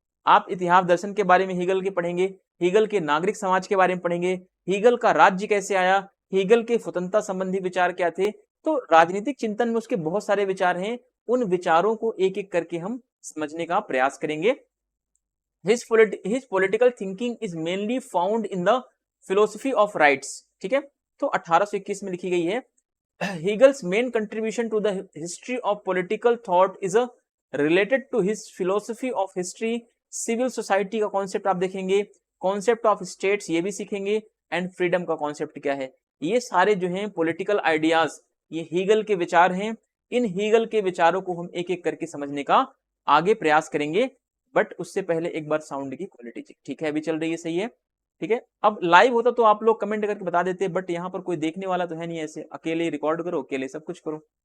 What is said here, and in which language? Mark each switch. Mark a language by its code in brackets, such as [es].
[hi] आप इतिहास दर्शन के बारे में हेगल के पढ़ेंगे, हेगल के नागरिक समाज के बारे में पढ़ेंगे, हेगल का राज्य कैसे आया, हेगल के स्वतंत्रता संबंधी विचार क्या थे। तो राजनीतिक चिंतन में उसके बहुत सारे विचार हैं, उन विचारों को एक एक करके हम समझने का प्रयास करेंगे। [en] His political thinking is mainly found in the philosophy of rights, [hi] ठीक है। तो 1821 में लिखी गई है। [en] Hegel's main contribution to the history of political thought is related to his philosophy of history, civil society [hi] का कॉन्सेप्ट आप देखेंगे, [en] concept of states [hi] ये भी सीखेंगे, [en] and freedom [hi] का कॉन्सेप्ट क्या है। ये सारे जो हैं पॉलिटिकल आइडियाज, ये हीगल के विचार हैं। इन हीगल के विचारों को हम एक एक करके समझने का आगे प्रयास करेंगे, बट उससे पहले एक बार साउंड की क्वालिटी चेक, ठीक है, अभी चल रही है, सही है, ठीक है। अब लाइव होता तो आप लोग कमेंट करके बता देते, बट यहाँ पर कोई देखने वाला तो है नहीं, ऐसे अकेले रिकॉर्ड करो, अकेले सब कुछ करो।